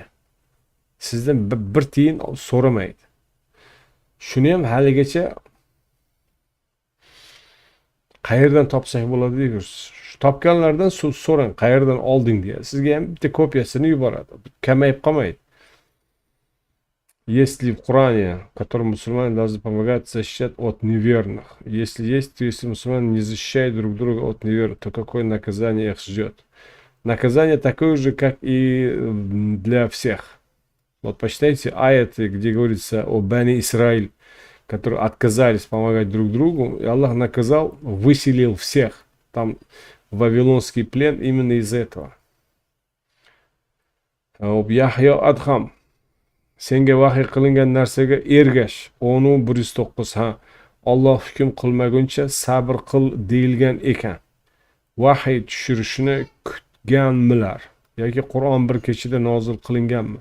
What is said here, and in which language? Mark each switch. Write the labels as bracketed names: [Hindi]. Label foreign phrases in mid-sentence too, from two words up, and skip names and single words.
[Uzbek] Sizdan bir tiyin so'ramaydi. Shuni ham haligacha qayerdan topsak bo'ladi deysiz. Topganlardan so'rang, qayerdan olding deya. Sizga ham bitta kopiyasini yuboradi. Kamayib qolmaydi. [Russian] Есть ли в Коране, которым мусульмане должны помогать защищать от неверных? Если есть, то если мусульмане не защищают друг друга от неверных, то какое наказание их ждет? Наказание такое же, как и для всех. Вот почитайте аяты, где говорится о Бани Исраиль, которые отказались помогать друг другу, и Аллах наказал, выселил всех. Там вавилонский плен именно из этого. [Uzbek] Yahyo Adham, senga vahiy qilingan narsaga ergash. 10:109. Ha, Alloh hukm qilmaguncha sabr qil deyilgan ekan. Vahiy tushirishni kutganmilar yoki Qur'on bir kechada nozil qilinganmi?